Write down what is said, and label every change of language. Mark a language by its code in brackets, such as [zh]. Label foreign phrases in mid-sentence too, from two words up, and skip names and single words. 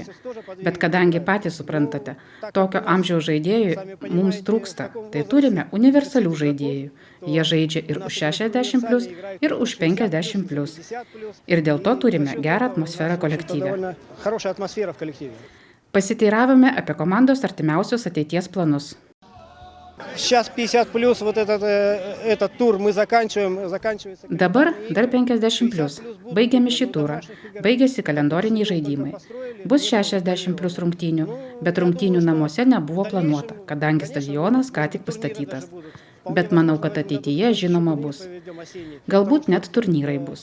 [lt] Bet kadangi patys suprantate, tokio amžiaus žaidėjų mums trūksta, tai turime universalių žaidėjų. Jie žaidžia ir už 60+, ir už 50+. Ir dėl to turime gerą atmosferą kolektyve. Pasiteiravome apie komandos artimiausius ateities planus. [ru] Сейчас 50+, вот этот тур мы заканчивается. [lt] Dabar dar 50+. Baigiame šį turą. Baigėsi kalendoriniai žaidimai. Bus 60+ rungtynių, bet rungtynių namuose nebuvo planuota, kadangi stadionas ką tik pastatytas. Bet manau, kad ateityje žinoma bus. Galbūt net turnyrai bus.